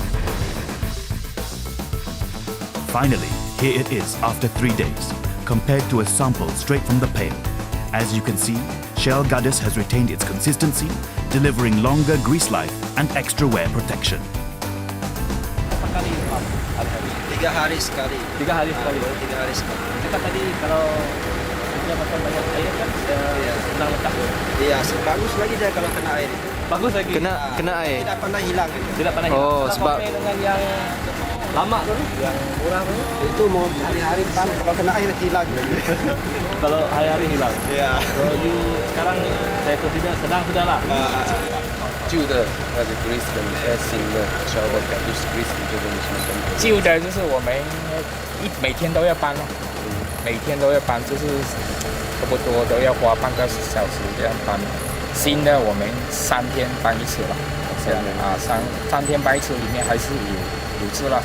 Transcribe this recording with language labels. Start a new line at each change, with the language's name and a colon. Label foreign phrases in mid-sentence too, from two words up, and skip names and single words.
English: Finally, here it is after 3 days, compared to a sample straight from the pail. As you can see, Shell Gadus has retained its consistency, delivering longer grease life and extra wear protection.
Malay: 3 hari sekali. 3 hari sekali. 3 hari sekali. Kita tadi kalau dia pakai banyak air kan, senang letak. Iya, bagus lagi dia kalau kena air. Bagus lagi. Kena air. Tidak pernah hilang. Tidak pernah hilang. Oh, Kita sebab compare dengan yang lama tu, yang murah tu. Itu mau hari-hari pan kalau kena air hilang. Kalau hari-hari hilang. Iya. Kalau di sekarang saya consider sedang sudah lah.
Chinese: 旧的那个 grease 跟新的 Shell Gadus grease 你觉得有什么分别？旧的就是我们每天都要搬咯，每天都要搬，就是差不多都要花半个小时这样搬。新的我们3天搬一次了，这样啊，三天搬一次，里面还是有渍了。